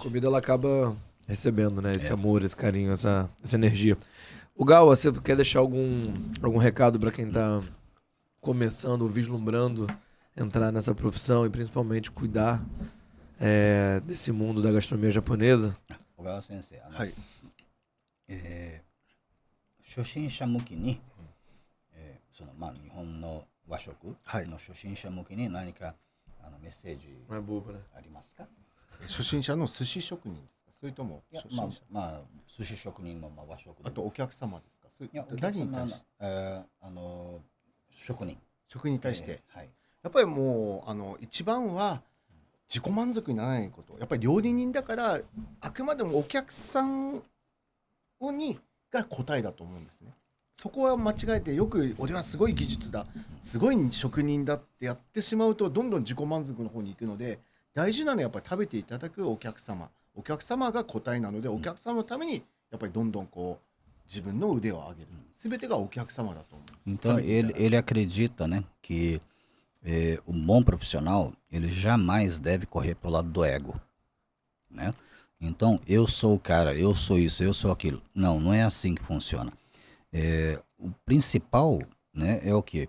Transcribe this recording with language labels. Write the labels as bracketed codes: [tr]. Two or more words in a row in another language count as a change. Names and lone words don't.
[pt] comida ela acaba recebendo, né? Esse amor, esse carinho, essa energia. O Gal, você quer deixar algum recado para quem tá começando ou vislumbrando entrar nessa profissão e principalmente cuidar desse mundo da gastronomia japonesa? [ja] 小川先生、はい。初心者向きに、そのまあ日本の和食の初心者向きに何かメッセージ [pt] Não é bobo, né? [ja] ありますか？初心者の寿司職人ですか、それともいや初心者、まあ寿司職人もまあ和食であとお客様ですか、それいやお客誰に様対して職人職人に対して、はいやっぱりもう一番は自己満足にならないこと、やっぱり料理人だからあくまでもお客さんが答えだと思うんですね。そこは間違えてよく俺はすごい技術だ、すごい職人だってやってしまうとどんどん自己満足の方に行くので、大事なのはやっぱり食べていただくお客様が答えなので、お客様のためにやっぱりどんどんこう自分の腕を上げる、全てがお客様だと思うんです。 [pt] Então ele acredita, né, que um bom profissional ele jamais deve correr pro lado do ego, né? Então eu sou o cara, eu sou isso, eu sou aquilo. Não é assim que funciona. O principal, né, é o quê?